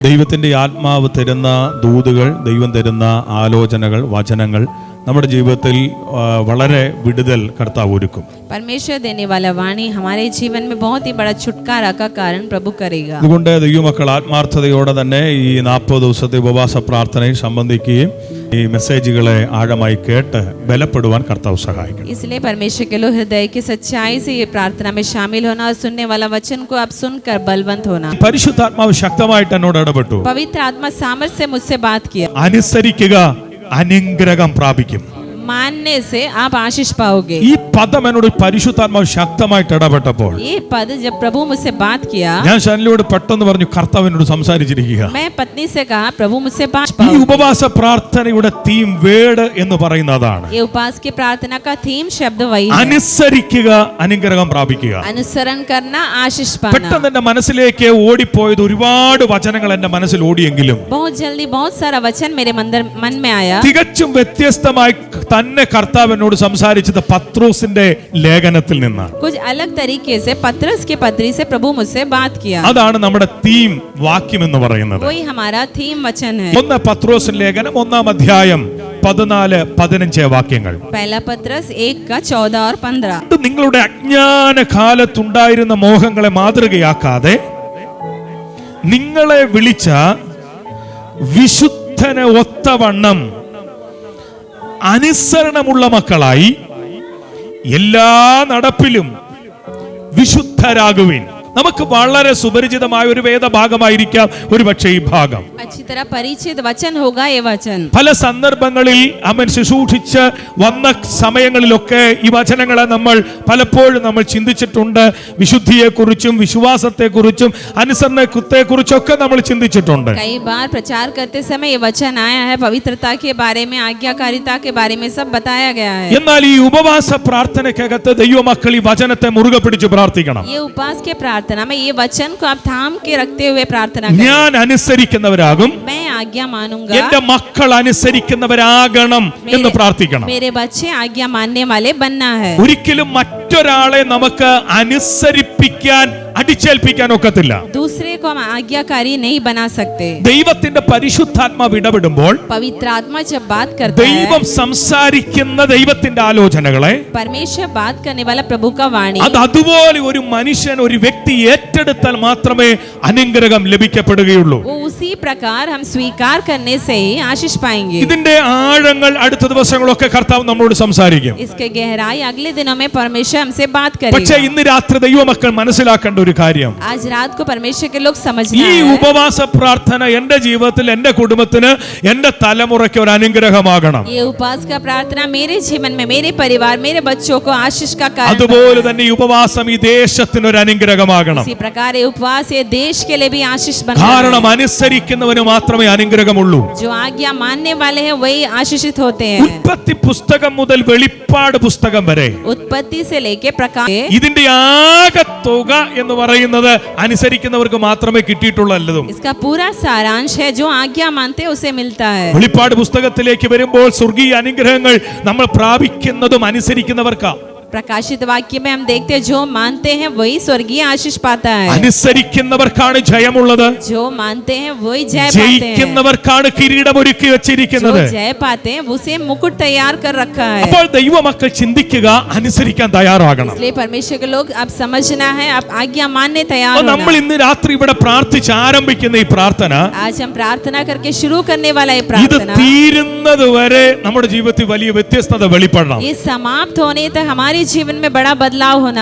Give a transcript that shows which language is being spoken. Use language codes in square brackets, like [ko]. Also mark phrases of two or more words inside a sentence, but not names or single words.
[ml] ദൈവത്തിൻ്റെ ആത്മാവ് തരുന്ന ദൂതുകൾ, ദൈവം തരുന്ന ആലോചനകൾ, വചനങ്ങൾ നമ്മുടെ ജീവിതത്തിൽ വളരെ വിടുതൽ കർത്താവ് ഒരുക്കും. [hi] परमेश्वर देने वाला वाणी हमारे जीवन में बहुत ही बड़ा छुटकारा का कारण प्रभु करेगा. [ml] അതുകൊണ്ട് ദൈവമക്കൾ ആത്മാർത്ഥതയോടെ തന്നെ ഈ 40 ദിവസത്തെ ഉപവാസ പ്രാർത്ഥനയിൽ സംബന്ധിക്കുകയും ഈ മെസ്സേജുകളെ ആഴമായി കേട്ട് ബലപ്പെടുവാൻ കർത്താവ് സഹായിക്കും. [hi] इसलिए परमेश्वर के लोग हृदय की सच्चाई से ये प्रार्थना में शामिल होना और सुनने वाला वचन को आप सुनकर बलवंत होना. [ml] പരിശുദ്ധാത്മാവ് ശക്തമായിട്ട് എന്നോട് ഇടപെട്ടു. [hi] पवित्र आत्मा सामर्थ्य से मुझसे बात किया. [ml] അനുസരിക്കുക, അനുഗ്രഹം പ്രാപിക്കും. [hi] मानने से आप आशीष पाओगे. [ml] ഈ പദം എന്നോട് പരിശുദ്ധാത്മാവ് ശക്തമായിട്ട് ഇടപെട്ടപ്പോൾ [hi] ये पद जब प्रभु मुझसे बात किया, [ml] ഞാൻ ഷാനിലിയോട് പെട്ടെന്ന് പറഞ്ഞു, കർത്താവ് എന്നോട് സംസാരിച്ചിരിക്കുക. [hi] मैं पत्नी से कहा प्रभु मुझसे बात [ml] ഈ [hi] पाओगे. [ml] ഉപവാസ പ്രാർത്ഥനയുടെ [en] theme word [ml] എന്ന് പറയുന്നതാണ്. [hi] ये उपवास की प्रार्थना का थीम शब्द वही है. [ml] അനുസരിക്കുക, അനുഗ്രഹം പ്രാപിക്കുക. [hi] अनुसरण करना, आशीष पाना. [ml] പെട്ടെന്ന് എന്റെ മനസ്സിലേക്ക് ഓടിപ്പോയത് ഒരുപാട് വചനങ്ങൾ എന്റെ മനസ്സിൽ ഓടിയെങ്കിലും [hi] बहुत जल्दी बहुत सारा वचन मेरे मन में आया. [ml] തികച്ചും വ്യത്യസ്തമായി തന്നെ കർത്താവ് എന്നോട് സംസാരിച്ചത് പത്രോസിന്റെ ലേഖനത്തിൽ നിന്നാണ്. [hi] कुछ अलग तरीके से पत्रस के पत्री से प्रभु मुझसे बात किया. [ml] അതാണ് നമ്മുടെ തീം വാക്യം എന്ന് പറയുന്നത്. [hi] वही हमारा थीम वचन है. [ml] 1 പത്രോസ് ലേഖനം 1-ാം അധ്യായം 14-15 വാക്യങ്ങൾ. [hi] पहला पत्रस 1 का 14 और 15. [ml] ഇത് നിങ്ങളുടെ അജ്ഞാന കാലത്തുണ്ടായിരുന്ന മോഹങ്ങളെ മാതൃകയാക്കാതെ നിങ്ങളെ വിളിച്ച വിശുദ്ധന് ഒത്തവണ്ണം അനുസരണമുള്ള മക്കളായി എല്ലാ നടപ്പിലും വിശുദ്ധരാകുവിൻ. നമുക്ക് വളരെ സുപരിചിതമായ ഒരു വേദഭാഗമായിരിക്കാം ഒരുപക്ഷെ ഈ ഭാഗം. [hi] अच्छी तरह परिचित वचन होगा ये वचन. [ml] പല സന്ദർഭങ്ങളിൽ അവൻ ശുശ്രൂഷിച്ച് വന്ന സമയങ്ങളിലൊക്കെ ഈ വചനങ്ങളെ നമ്മൾ പലപ്പോഴും നമ്മൾ ചിന്തിച്ചിട്ടുണ്ട്. വിശുദ്ധിയെക്കുറിച്ചും വിശ്വാസത്തെക്കുറിച്ചും അനുസരണത്തെക്കുറിച്ചൊക്കെ നമ്മൾ ചിന്തിച്ചിട്ടുണ്ട്. [hi] कई बार प्रचार करते समय ये वचन आया है. पवित्रता के बारे में, आज्ञाकारिता के बारे में सब बताया गया है. [ml] എന്നാൽ ഈ ഉപവാസ പ്രാർത്ഥനയ്ക്കകത്ത് ദൈവമക്കൾ ഈ വചനത്തെ മുറുകെ പിടിച്ച് പ്രാർത്ഥിക്കണം. [hi] ये उपवास के प्रार्थना में ये वचन को आप थाम के रखते हुए प्रार्थना करें. [ml] ഞാൻ അനുസരിക്കുന്നവരാകും, [hi] मैं आज्ञा मानूंगा, [ml] എന്റെ മക്കൾ അനുസരിക്കുന്നവരാകണം എന്ന് പ്രാർത്ഥിക്കണം. [hi] मेरे बच्चे आज्ञा मानने वाले बनना है. [ml] ഒരിക്കലും മറ്റൊരാളെ നമുക്ക് അനുസരിപ്പിക്കാൻ അടിച്ചേൽപ്പിക്കാൻ ഒക്കത്തില്ല. [hi] दूसरे को हम आज्ञाकारी नहीं बना सकते. [ml] ദൈവത്തിന്റെ പരിശുദ്ധാത്മാവ് ഇടപെടുമ്പോൾ [hi] पवित्र आत्मा जब बात करता है, [ml] ദൈവം സംസാരിക്കുന്ന ദൈവത്തിന്റെ ആലോചനകളെ [hi] परमेश्वर बात करने वाला प्रभु का वाणी, [ml] അത് അതുപോലെ ഒരു മനുഷ്യൻ, ഒരു വ്യക്തി ഏറ്റെടുത്താൽ മാത്രമേ അനുഗ്രഹം ലഭിക്കപ്പെടുകയുള്ളൂ. [hi] वो उसी प्रकार हम स्वीकार करने से ही आशीष पाएंगे. [ml] ഇതിന്റെ ആഴങ്ങൾ അടുത്ത ദിവസങ്ങളൊക്കെ കർത്താവ് നമ്മളോട് സംസാരിക്കും. [hi] इसके गहराई अगले दिनों में परमेश्वर हमसे बात [ml] പക്ഷേ [hi] करेगा. [ml] ഇന്ന് രാത്രി ദൈവമക്കൾ മനസ്സിലാക്കേണ്ട ഒരു കാര്യം, [hi] आज रात को परमेश्वर के लोग [ml] ഈ [hi] समझना है, [ml] ഉപവാസ പ്രാർത്ഥന എന്റെ ജീവിതത്തിൽ, എന്റെ കുടുംബത്തിന്, എന്റെ തലമുറയ്ക്ക് ഒരു അനുഗ്രഹമാകണം. [hi] ये उपवास का प्रार्थना मेरे जीवन में, मेरे परिवार, मेरे बच्चों को आशीष का कारण [ml] അതുപോലെ തന്നെ ഈ ഉപവാസം ഈ ദേശത്തിന് ഒരു അനുഗ്രഹമാകണം. [hi] इसी प्रकार ये उपवास ये देश के लिए भी आशीष बनना [ml] കാരണം [hi] है. [ml] അനുസരിക്കുന്നവന് മാത്രമേ അനുഗ്രഹമുള്ളൂ. [hi] जो आज्ञा मानने वाले हैं वही आशीषित होते हैं. [ml] ഉൽപ്പത്തി പുസ്തകം മുതൽ വെളിപ്പാട് പുസ്തകം വരെ [hi] उत्पत्ति से लेके प्रकाश, [ml] ഇതിന്റെ ആകെ തുക എന്ന് പറയുന്നത് അനുസരിക്കുന്നവർക്ക് മാത്രമേ കിട്ടിയിട്ടുള്ളതും. [hi] इसका पूरा सारांश है जो आज्ञा मानते हैं उसे मिलता है. [ml] വെളിപ്പാട് പുസ്തകത്തിലേക്ക് വരുമ്പോൾ സ്വർഗീയ അനുഗ്രഹങ്ങൾ നമ്മൾ പ്രാപിക്കുന്നതും അനുസരിക്കുന്നവർക്കാ. [hi] प्रकाशित वाक्य में हम देखते हैं जो मानते हैं वही स्वर्गीय आशीष पाता है. [ml] അനുസരിക്കുന്നവർക്കാണ് ജയമുള്ളത്. [hi] जो मानते हैं वही जय पाते हैं. [ml] ജയിക്കുന്നവർക്കാണ് കിരീടം ഒരുക്കി [hi] जो [ml] വെച്ചിരിക്കുന്നത്. [hi] जय पाते हैं उसे मुकुट तैयार कर रखा है. [ml] അപ്പോൾ ദൈവമക്കൾ ചിന്തിക്കുക, അനുസരിക്കാൻ തയ്യാറാകണം. [hi] इसलिए परमेश्वर के लोग अब समझना है, अब आज्ञा मानने तैयार [ml] അപ്പോൾ നമ്മൾ [hi] होना. [ml] ഇന്ന് രാത്രി ഇവിടെ പ്രാർത്ഥിച്ച് ആരംഭിക്കുന്ന ഈ പ്രാർത്ഥന, [hi] आज हम प्रार्थना करके शुरू करने वाला ये [ml] ഇത് [hi] प्रार्थना, [ml] തീരുന്നത് വരെ നമ്മുടെ ജീവിതത്തിൽ വലിയ വ്യത്യസ്തത വെളിപ്പെടണം. [hi] ये समाप्त होने तक हमारे जीवन में बड़ा बदलाव होना